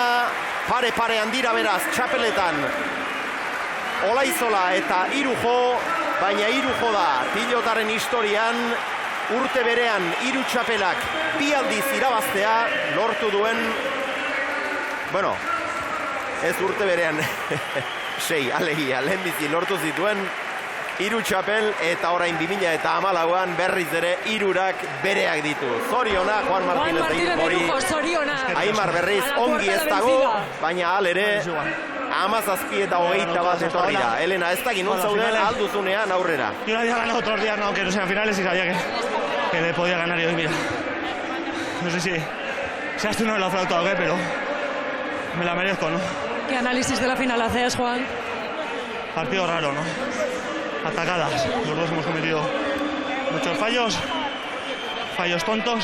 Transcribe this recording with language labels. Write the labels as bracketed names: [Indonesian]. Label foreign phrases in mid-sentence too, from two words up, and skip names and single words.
[Basque] Pare-parean dira beraz txapeletan Olaizola eta Irujo, baina Irujo da pilotaren historian urte berean 3 txapelak 2 aldiz irabaztea lortu duen, ez urte berean 6, alegia, lehenbizi lortu zituen 3 txapel, eta orain 2014an berriz ere 3 bereak ditu. Zoriona, Juan Martínez de Irujo. Aimar berriz ongi ez dago, baina alere 17 eta 21 etorri da. Elena, ez dakit non zauden alduzunean aurrera. [Spanish] Yo no había ganado otros días, aunque no sean finales, y sabía que le podía ganar. Y hoy, mira, no sé si seas tú no me lo ha flautado, pero me la merezco, ¿no? ¿Qué análisis de la final haces, Juan? Partido raro, ¿no? Atacadas. Los dos hemos cometido muchos fallos tontos.